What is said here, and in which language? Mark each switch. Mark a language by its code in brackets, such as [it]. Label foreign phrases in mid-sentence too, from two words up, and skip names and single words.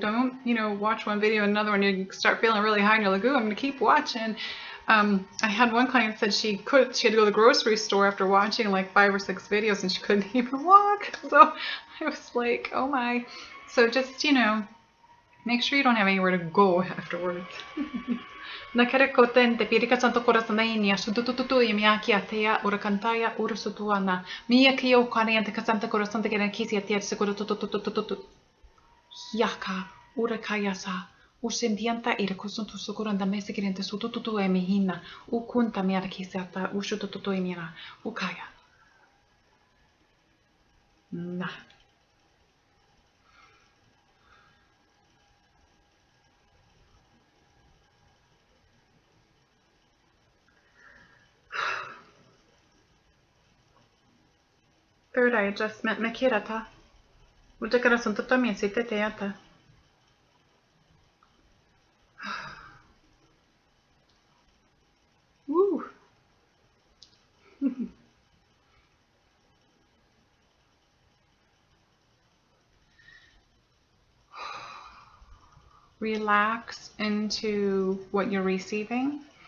[en] Don't, watch one video and another one, you start feeling really high and you're like, ooh, I'm going to keep watching. I had one client said she had to go to the grocery store after watching like 5 or 6 videos and she couldn't even walk. So I was like, oh my. So just, make sure you don't have anywhere to go afterwards. Nakarakoten te pirika santo corazonia sutututu yamiakia tea uracantaya ursutuana mia kio kaniente casanta corazon te kisia tia seguro tututututu yaka urakayasa usembianta irakosuntu sukuranda mesekirente sutututu emihina ukunta miara kisiata ushutututu emina ukaya na. Third eye adjustment, Makirata. Utakarasun totomi site teata. Woo. Relax into what you're receiving.